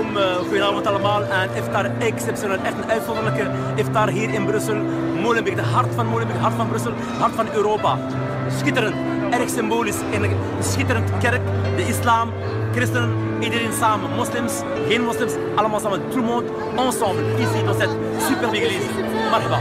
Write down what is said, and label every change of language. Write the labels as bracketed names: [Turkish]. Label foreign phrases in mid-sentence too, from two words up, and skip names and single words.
[Dutch] Goedenavond allemaal. Een iftar exceptioneel. Echt een uitzonderlijke iftar hier in Brussel. Molenbeek, de hart van Molenbeek, hart van Brussel, hart van Europa. Schitterend, erg symbolisch. In een schitterend kerk, de islam, christenen, iedereen samen. Moslims, geen moslims, allemaal samen. [French] Tout le monde ensemble, ici dans cette superbe église. Marhaba.